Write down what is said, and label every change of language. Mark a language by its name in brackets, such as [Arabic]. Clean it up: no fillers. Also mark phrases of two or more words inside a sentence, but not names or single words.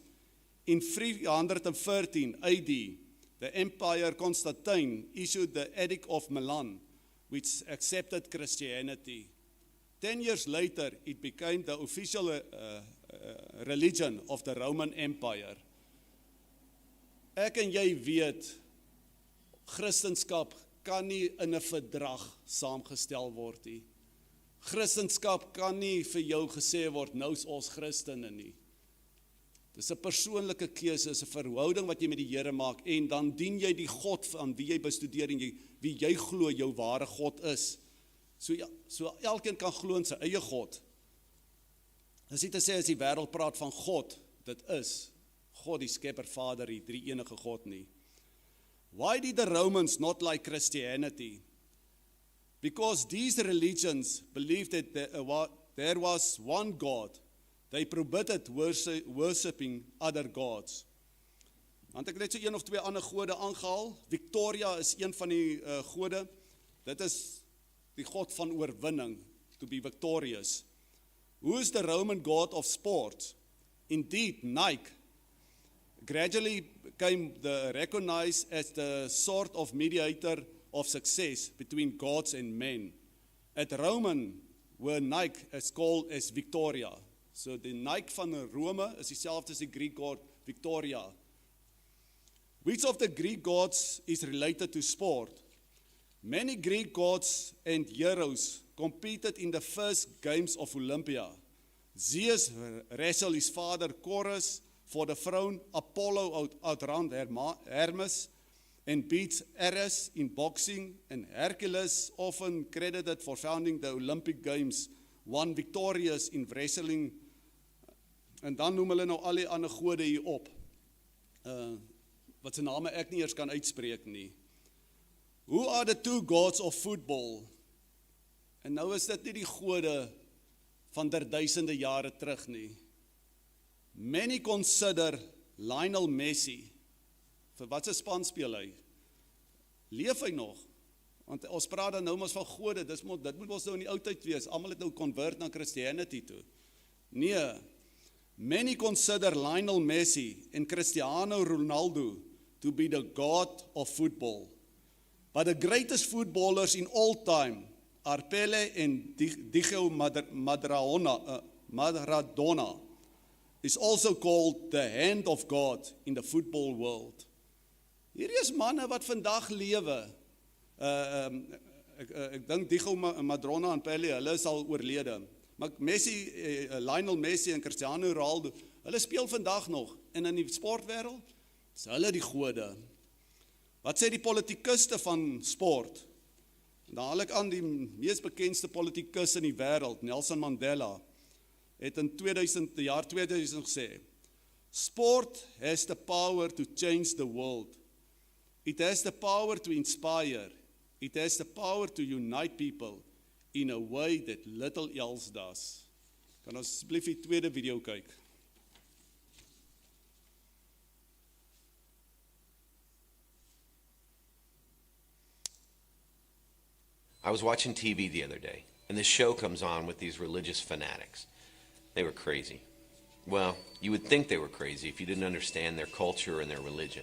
[English] In 313 AD, the Emperor Constantine issued the Edict of Milan, which accepted Christianity. 10 years later, it became the official religion of the Roman Empire. [Afrikaans] Ek en jy weet, Christendom kan nie in 'n verdrag saamgestel word nie. Christendom kan nie vir jou gesê word, nou is ons Christene nie. Dis 'n persoonlike keuse, is 'n verhouding wat jy met die Here maak, en dan dien jy die God van wie jy bestudeer en wie jy glo jou ware God is. So elkeen kan glo in sy eie God. Dis nie te sê as die wêreld praat van God, dit is God die Skepper, Vader, die drie enige God nie. [English] Why did the Romans not like Christianity? Because these religions believed that there was one God. They prohibited worshipping other gods. [Afrikaans] Want ek net so een of twee ander gode aangehaal. Victoria is een van die gode. Dit is die God van oorwinning, [English] to be victorious. Who is the Roman god of sports? Indeed, Nike gradually became recognized as the sort of mediator of success between gods and men. At Roman, where Nike is called as Victoria. So die Nike van Rome is dieselfde as die Greek god Victoria. Which of the Greek gods is related to sport? Many Greek gods and heroes competed in the first games of Olympia. Zeus wrestled his father Chorus for the throne. Apollo outran Hermes and beats Ares in boxing, and Hercules, often credited for founding the Olympic Games, won victorious in wrestling. [Afrikaans] En dan noem hulle nou al die ander gode hier op, wat se name ek nie eers kan uitspreek nie. [English] Who are the two gods of football? [Afrikaans] En nou is dit nie die gode van duisende jare terug nie. [English] Many consider [Afrikaans] Lionel Messi Vir wat se span speel hy? Leef hy nog? Want ons praat dan nou maar van gode, dit moet ons nou in die ou tyd wees, almal het nou convert na Christianity toe. Nee, [English] many consider Lionel Messi and Cristiano Ronaldo to be the god of football. But the greatest footballers in all time are Pele and Diego Maradona is also called the hand of God in the football world. [Afrikaans] Hierdie is manne wat vandag lewe. Ek dink Diego Maradona en Pele, hulle is al oorlede. Maar Messi, Lionel Messi en Cristiano Ronaldo, hulle speel vandag nog. En in die sportwêreld is hulle die gode. Wat sê die politikuste van sport? Dan haal ek aan die mees bekendste politikus in die wêreld, Nelson Mandela, het in jaar 2000 gesê, [English] sport has the power to change the world. It has the power to inspire. It has the power to unite people in a way that little else does. [Afrikaans] Kan ons asseblief die tweede video kyk? [English] I was watching TV the other day, and this show comes on with these religious fanatics. They were crazy. Well, you would think they were crazy if you didn't understand their culture and their religion.